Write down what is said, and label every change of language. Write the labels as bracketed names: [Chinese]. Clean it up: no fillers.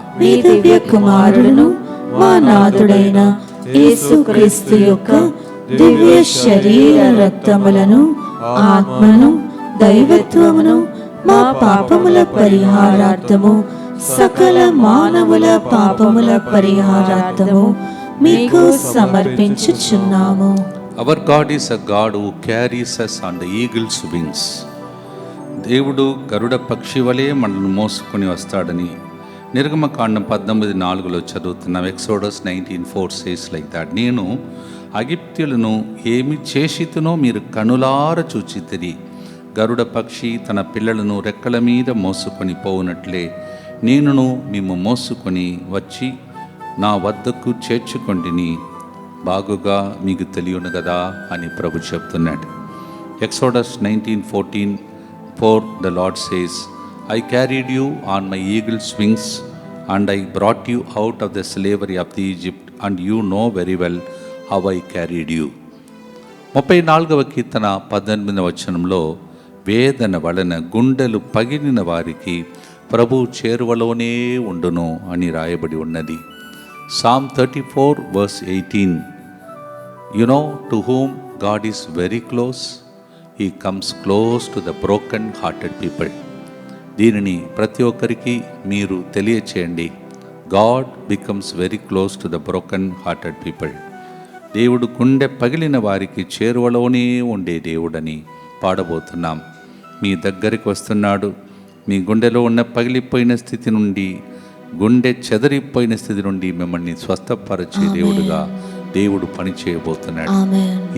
[Telugu] మీ దివ్య కుమారులను మా నాథుడైన యేసుక్రీస్తు యొక్క దివ్య శరీర రక్తములను ఆత్మను దైవత్వమును మా పాపముల పరిహారార్థము సకల మానవుల పాపముల పరిహారార్థము మీకు సమర్పించుచున్నాము. [English] Our God is a God who carries us on the eagle's wings. [Telugu] దేవుడు గరుడ పక్షి వలె మనల్ని మోసుకొని వస్తాడని నిర్గమకాండం 19:4 చదువుతున్నాం. Exodus 19:4 [English] Says like that. [Telugu] నేను అగిప్త్యులను ఏమి చేసితునో మీరు కనులార చూచితిరి. గరుడ పక్షి తన పిల్లలను రెక్కల మీద మోసుకొని పోవునట్లే నేనును మేము మోసుకొని వచ్చి నా వద్దకు చేర్చుకొంటిని, బాగుగా మీకు తెలియను కదా అని ప్రభు చెప్తున్నాడు. [English] Exodus 19:14 the Lord says, I carried you on my eagle's wings and I brought you out of the slavery of the Egypt and you know very well how I carried you. [Telugu] 34వ కీర్తన 18వ వచనంలో వేదన వలన గుండెలు పగిలిన వారికి ప్రభు చేరువలోనే ఉండును అని రాయబడి ఉన్నది. [English] Psalm 34:18 You know to whom God is very close? He comes close to the broken hearted people. [Telugu] దీనిని ప్రతి ఒక్కరికి మీరు తెలియచేయండి. [English] God becomes very close to the broken hearted people. [Telugu] దేవుడు గుండె పగిలిన వారికి చేరువలోనే ఉండే దేవుడని పాడబోతున్నాం. మీ దగ్గరికి వస్తున్నాడు. మీ గుండెలో ఉన్న పగిలిపోయిన స్థితి నుండి, గుండె చెదరిపోయిన స్థితి నుండి మిమ్మల్ని స్వస్థపరిచే దేవుడుగా దేవుడు పని చేయబోతున్నాడు.